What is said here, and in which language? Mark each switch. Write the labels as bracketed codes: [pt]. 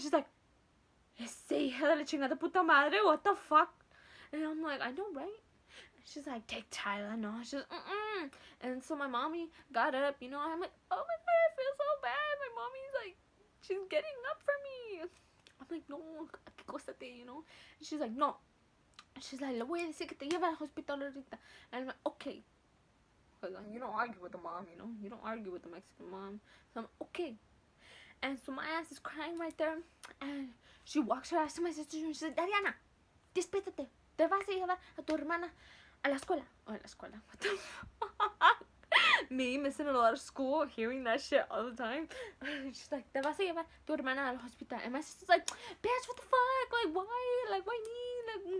[en] She's like, [es] ese hija de la chingada puta madre, [en] what the fuck? And I'm like, I know, right? She's like, take Tylenol. She's like, And so my mommy got up, you know. I'm like, oh my god, I feel so bad. My mommy's like, she's getting up for me. I'm like, no, [es] acostate, [en] you know. And she's like, no. She's like, [es] le voy a decir que te lleve al hospital ahorita. [en] And I'm like, okay. Because you don't argue with the mom, you know. You don't argue with the Mexican mom. So I'm okay. And so my ass is crying right there. And she walks her ass to my sister and she's like, Dariana, [es] despídete. Te vas a llevar a tu hermana a la escuela. Oh, a la escuela. [en] What the fuck? Me missing a lot of school, hearing that shit all the time. She's like, [es] te vas a llevar tu hermana al hospital. [en] And my sister's like, bitch, what the fuck? Like, why? Like, why me?